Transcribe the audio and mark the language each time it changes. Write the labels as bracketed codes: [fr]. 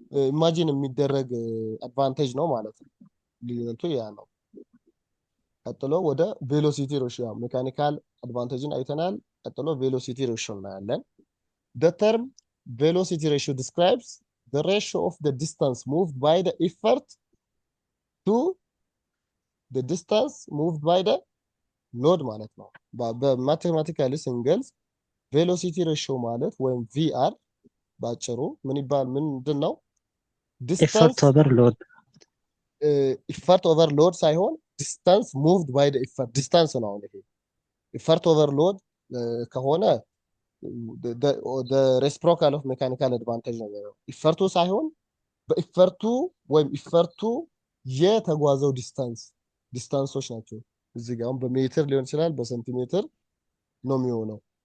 [am] ኢማጂን የሚደረግ አድቫንቴጅ ነው ማለት ነው። ልዩነቱ ያ ነው። ቀጥሎ ወደ ቬሎሲቲ ሬሽዮ ሜካኒካል አድቫንቴጅን አይተናል። ቀጥሎ ቬሎሲቲ ሬሽዮ እናያለን። [en] the term velocity ratio describes the ratio of the distance moved by the effort to the distance moved by the load [am] ማለት ነው። በማቴማቲካሊ ስንገልጽ ቬሎሲቲ ሬሽዮ ማለት ወይም ቪአር ባጭሩ ምንድነው? [en] effort over load effort over load [am] ሳይሆን [en] distance moved by the effort distance ነው። ይሄ effort over load ከሆነ the reciprocal of mechanical advantage [am] ነው የሚለው ኢፈርቱ ሳይሆን በኢፈርቱ ወይም ኢፈርቱ የተጓዘው ዲስታንሶች ናቸው እዚህ ጋር በሜትር ሊሆን ይችላል በሴንቲሜትር ነው የሚሆነው